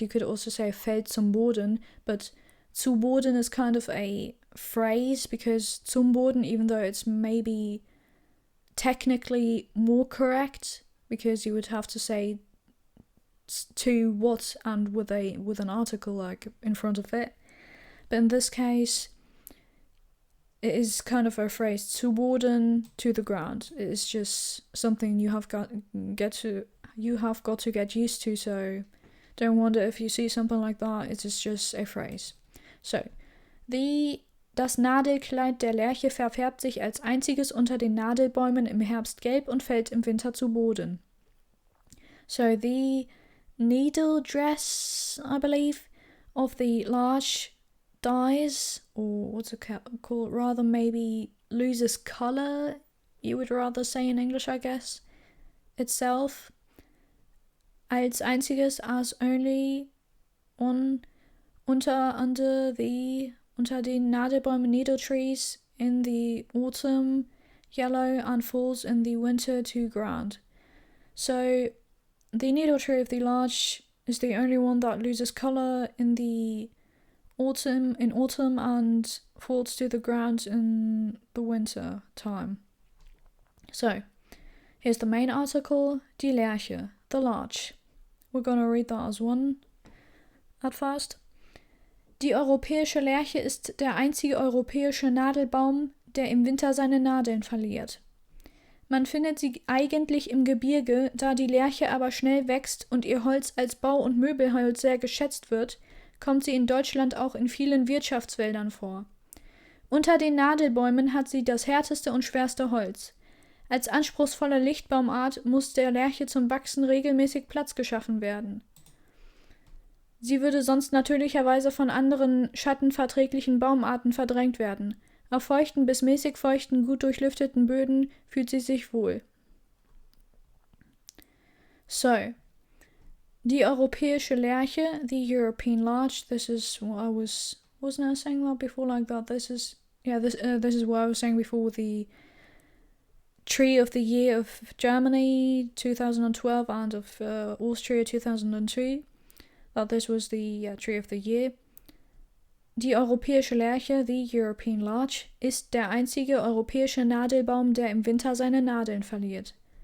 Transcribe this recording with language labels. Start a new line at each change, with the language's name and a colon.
English: You could also say
German: fällt zum Boden,
English: but zu Boden is kind of a phrase, because zum Boden, even though it's maybe technically more correct, because you would have to say to what and with an article like in front of it. But in this case, it is kind of a phrase,
German: zu Boden,
English: to the ground. It is just something you have got to get used to, so don't wonder if you see something like that. It is just a phrase.
German: So, das Nadelkleid der Lärche verfärbt sich als einziges unter den Nadelbäumen im Herbst gelb und fällt im Winter zu Boden.
English: So the needle dress, I believe, of the larch dies, or what's it called, rather maybe loses colour, you would rather say in English, I guess, itself, als einziges, as only,
German: unter den Nadelbäumen,
English: needle trees, in the autumn, yellow, and falls in the winter to ground. So the needle tree of the larch is the only one that loses colour in the autumn, and falls to the ground in the winter time. So, here's the main article, die Lärche, the larch. We're gonna read that as one at first.
German: Die europäische Lärche ist der einzige europäische Nadelbaum, der im Winter seine Nadeln verliert. Man findet sie eigentlich im Gebirge, da die Lärche aber schnell wächst und ihr Holz als Bau- und Möbelholz sehr geschätzt wird, kommt sie in Deutschland auch in vielen Wirtschaftswäldern vor. Unter den Nadelbäumen hat sie das härteste und schwerste Holz. Als anspruchsvolle Lichtbaumart muss der Lärche zum Wachsen regelmäßig Platz geschaffen werden. Sie würde sonst natürlicherweise von anderen schattenverträglichen Baumarten verdrängt werden. Auf feuchten bis mäßig feuchten, gut durchlüfteten Böden fühlt sie sich wohl.
English: So,
German: die europäische Lärche,
English: the European larch, this is what I wasn't I saying that before like that? This is what I was saying before, the tree of the year of Germany 2012 and of Austria 2002, that this was the tree of the year.
German: Die europäische Lärche,
English: the European larch,
German: ist der einzige europäische Nadelbaum, der im Winter seine Nadeln verliert.